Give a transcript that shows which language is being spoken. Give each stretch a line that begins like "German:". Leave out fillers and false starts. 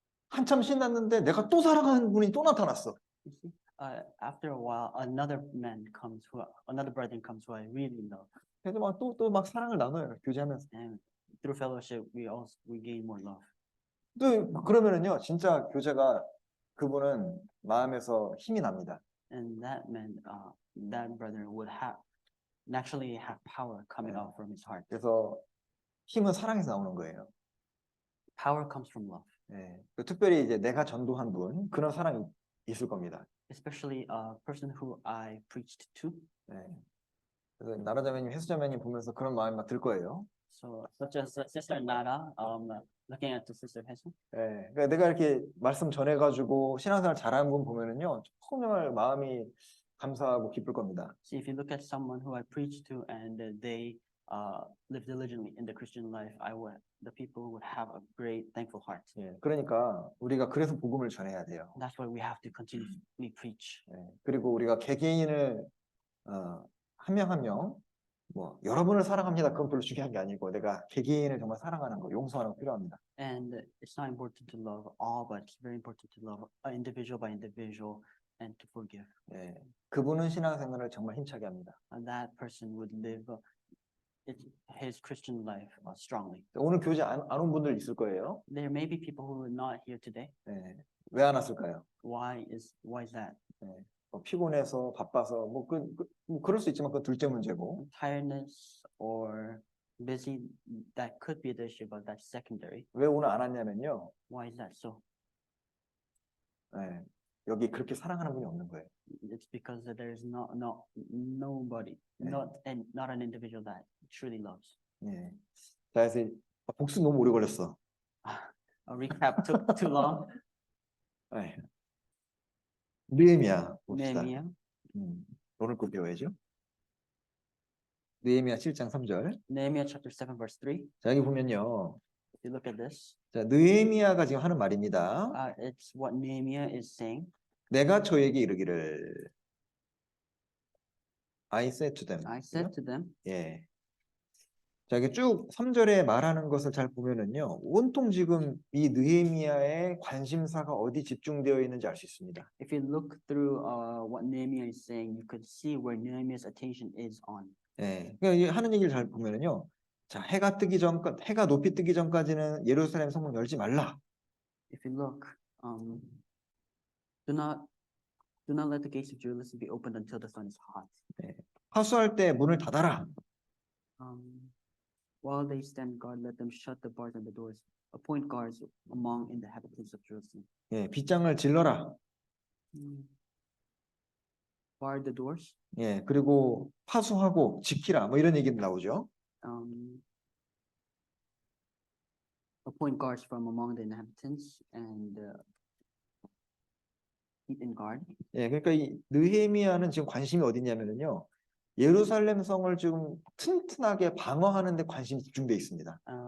Korean: 한참 신났는데 내가 또 사랑하는 분이 또 나타났어.
English: You see, after a while, another brother comes who I really love,
Korean: 그래서 막 또 막 사랑을 나눠요. 교제하면서.
English: and through fellowship, we gain more love.
Korean: 또 그러면은요, 진짜 교제가 그분은 마음에서 힘이 납니다.
English: And that meant that brother would naturally have power coming out from his heart.
Korean: 그래서 힘은 사랑에서 나오는 거예요.
English: Power comes from love.
Korean: 예. 특별히 이제 내가 전도한 분 그런 사랑이 있을 겁니다.
English: Especially a person who I preached to.
Korean: 예. 그래서 나라자매님, 혜수자매님 보면서 그런 마음이 막 들 거예요.
English: So such as Sister Nara, looking at the Sister Hesu.
Korean: 예. 그러니까 내가 이렇게 말씀 전해가지고 신앙생활 잘하는 분 보면은요, 정말 마음이 감사하고 기쁠 겁니다.
English: See, if you look at someone who I preached to and they live diligently in the Christian life, the people would have a great thankful heart.
Korean: 예. 그러니까 우리가 그래서 복음을 전해야 돼요.
English: That's why we have to continually preach.
Korean: 예. 그리고 우리가 개개인을 한 명 한 명 뭐 여러분을 사랑합니다. 그건 별로 중요한 게 아니고 내가 개개인을 정말 사랑하는 거, 용서하는 거 필요합니다.
English: And it's not important to love all, but it's very important to love individual by individual and to forgive.
Korean: 예. 그분은 신앙생활을 정말 힘차게 합니다.
English: And that person would live his Christian life strongly.
Korean: 오늘 교제 안 온 분들 있을 거예요.
English: There may be people who are not here today.
Korean: 예. 왜 안 왔을까요?
English: Why is that?
Korean: 예. 피곤해서 바빠서 뭐 그럴 수 있지만 그 둘째 문제고.
English: Tiredness or busy, that could be the issue, but that's secondary.
Korean: 왜 오늘 안 왔냐면요.
English: Why is that so?
Korean: 예. 여기 그렇게 사랑하는 분이 없는 거예요.
English: It's because there's nobody, not an individual that truly loves.
Korean: 예. 자, 그래서 복습 너무 오래 걸렸어.
English: A recap took too long.
Korean: 예. 느헤미야 봅시다.
English: Nehemiah.
Korean: 오늘 거 배워야죠. 느헤미야 7장 3절.
English: Nehemiah chapter 7 verse 3.
Korean: 자, 여기 보면요.
English: If you look at this,
Korean: 자, 느헤미야가 지금 하는 말입니다.
English: it's what Nehemiah is saying.
Korean: 내가 저에게 이르기를
English: I said to them. I said to them.
Korean: 예. 자, 이게 쭉 3절에 말하는 것을 잘 보면은요. 온통 지금 이 느헤미야의 관심사가 어디 집중되어 있는지 알 수 있습니다.
English: If you look through what Nehemiah is saying, you could see where Nehemiah's attention is on.
Korean: 예. 그러니까 이 하는 얘기를 잘 보면은요. 자, 해가 높이 뜨기 전까지는 예루살렘 성문 열지 말라.
English: If you look, do not let the gates of Jerusalem be opened until the sun is hot.
Korean: 예. 파수할 때 문을 닫아라.
English: While they stand guard, let them shut the bars and the doors. Appoint guards among the inhabitants of Jerusalem.
Korean: 예, 빗장을 질러라.
English: Bar the doors.
Korean: 예, 그리고 파수하고 지키라. 뭐 이런 얘기도 나오죠.
English: Appoint guards from among the inhabitants and keep in guard.
Korean: 예, 그러니까 이 느헤미야는 지금 관심이 어디냐면요. 예루살렘 성을 지금 튼튼하게 방어하는 데 관심이 집중되어 있습니다.